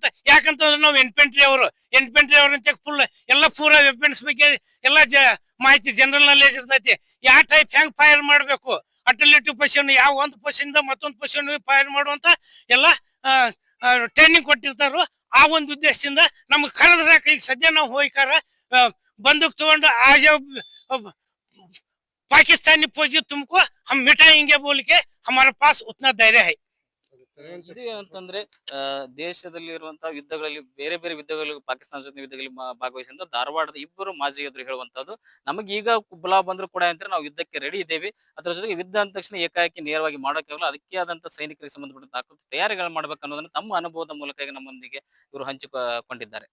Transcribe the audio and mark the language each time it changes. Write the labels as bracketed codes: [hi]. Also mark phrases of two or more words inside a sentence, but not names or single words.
[kn] ಯಾಕಂತಂದ್ರೆ ನಾವು ಎನ್ಫೆಂಟ್ರಿ ಅವ್ರಂತ ಫುಲ್ ಎಲ್ಲ ಪೂರ ವೆಪನ್ಸ್ ಬಗ್ಗೆ ಎಲ್ಲ ಮಾಹಿತಿ [en] general knowledge [kn] ಇರ್ತೈತಿ. ಯಾವ ಟೈಪ್ ಹೆಂಗ್ ಫೈರ್ ಮಾಡ್ಬೇಕು, [en] alternative position, [kn] ಯಾವ ಒಂದು ಪೊಸಿಷನ್ ಮತ್ತೊಂದು ಪೊಸಿಷನ್ ಫೈರ್ ಮಾಡುವಂತ ಎಲ್ಲ ಟ್ರೈನಿಂಗ್ ಕೊಟ್ಟಿರ್ತಾರೋ. ಆ ಒಂದು ಉದ್ದೇಶದಿಂದ ನಮ್ಗೆ ಕರೆದ್ರಾಕ ಈಗ ಸದ್ಯ ನಾವು ಹೋಯ್ಕಾರ ಬಂದೂಕ್ ತಗೊಂಡು [hi] पाकिस्तानी फौजी तुमको हम मिटाएंगे बोल के हमारे पास उतना धैर्य है. [kn] ಅಂತಂದ್ರೆ ದೇಶದಲ್ಲಿ ಇರುವಂತಹ ಯುದ್ಧಗಳಲ್ಲಿ ಬೇರೆ ಬೇರೆ ಯುದ್ಧಗಳಲ್ಲಿ ಪಾಕಿಸ್ತಾನ ಜೊತೆ ಯುದ್ಧಗಳಲ್ಲಿ ಭಾಗವಹಿಸಿದ ಧಾರವಾಡದ ಇಬ್ಬರು ಮಾಜಿ ಯೋಧರು ಹೇಳುವಂತದ್ದು, ನಮಗೆ ಈಗ ಬುಲಾವ್ ಬಂದ್ರು ಕೂಡ ಅಂದ್ರೆ ನಾವು ಯುದ್ಧಕ್ಕೆ ರೆಡಿ ಇದ್ದೇವೆ. ಅದರ ಜೊತೆಗೆ ಯುದ್ಧ ಅಂದ ತಕ್ಷಣ ಏಕಾಏಕಿ ನೇರವಾಗಿ ಮಾಡೋಕ್ಕಾಗಲ್ಲ, ಅದಕ್ಕೆ ಆದಂತ ಸೈನಿಕರಿಗೆ ಸಂಬಂಧಪಟ್ಟ ತಯಾರಿಗಳು ಮಾಡ್ಬೇಕು ಅನ್ನೋದನ್ನ ತಮ್ಮ ಅನುಭವದ ಮೂಲಕ ಈಗ ನಮ್ಮೊಂದಿಗೆ ಇವರು ಹಂಚಿಕೊಂಡಿದ್ದಾರೆ.